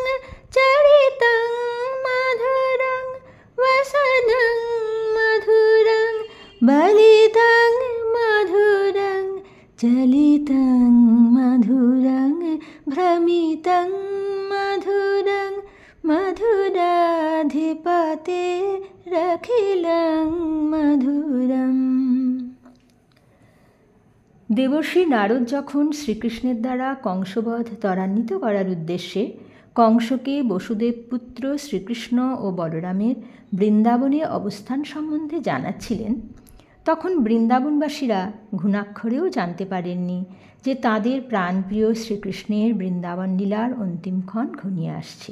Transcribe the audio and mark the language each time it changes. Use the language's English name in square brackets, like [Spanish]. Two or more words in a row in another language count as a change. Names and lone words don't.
[Sanskrit] चरितं मधुरं वसनं मधुरं बलितं मधुरं चलितं मधुरं भ्रमितं मधुरं मधुराधिपतेरखिलं मधुरम्। [Bangla] দেবর্ষি নারদ যখন শ্রীকৃষ্ণের দ্বারা কংসবধ ত্বরান্বিত করার উদ্দেশ্যে কংসকে বসুদেব পুত্র শ্রীকৃষ্ণ ও বলরামের বৃন্দাবনে অবস্থান সম্বন্ধে জানাচ্ছিলেন, তখন বৃন্দাবনবাসীরা ঘুণাক্ষরেও জানতে পারেননি যে তাঁদের প্রাণপ্রিয় শ্রীকৃষ্ণের বৃন্দাবন লীলার অন্তিমক্ষণ ঘনিয়ে আসছে।